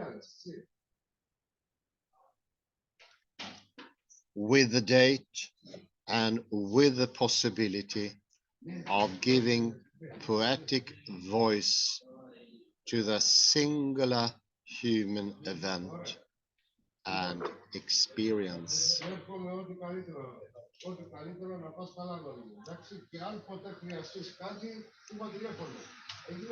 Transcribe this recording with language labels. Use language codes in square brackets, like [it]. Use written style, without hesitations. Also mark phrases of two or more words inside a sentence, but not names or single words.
[en] with the date and with the possibility of giving poetic voice to the singular human event and experience. [el] Ό,τι καλύτερο να πας καλά λόγια. Εντάξει, και αν ποτέ χρειαστείς κάτι, είπα τηλέφωνο. Έγινε.